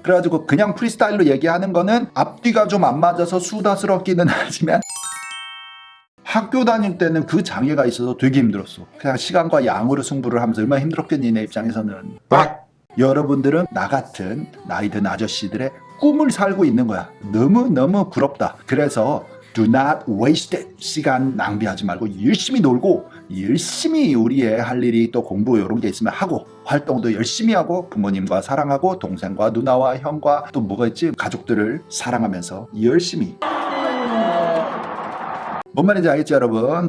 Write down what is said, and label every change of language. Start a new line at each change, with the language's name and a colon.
Korean: 그래가지고 그냥 프리스타일로 얘기하는 거는 앞뒤가 좀 안 맞아서 수다스럽기는 하지만 학교 다닐 때는 그 장애가 있어서 되게 힘들었어. 그냥 시간과 양으로 승부를 하면서 얼마나 힘들었겠니 내 입장에서는. 여러분들은 나 같은 나이 든 아저씨들의 꿈을 살고 있는 거야. 너무너무 부럽다. 그래서
English: do not waste it.
Korean: 시간 낭비하지 말고 열심히 놀고 열심히 우리의 할 일이 또 공부 이런 게 있으면 하고 활동도 열심히 하고 부모님과 사랑하고 동생과 누나와 형과 또 뭐가 있지 가족들을 사랑하면서 열심히 뭔 말인지 알겠지 여러분?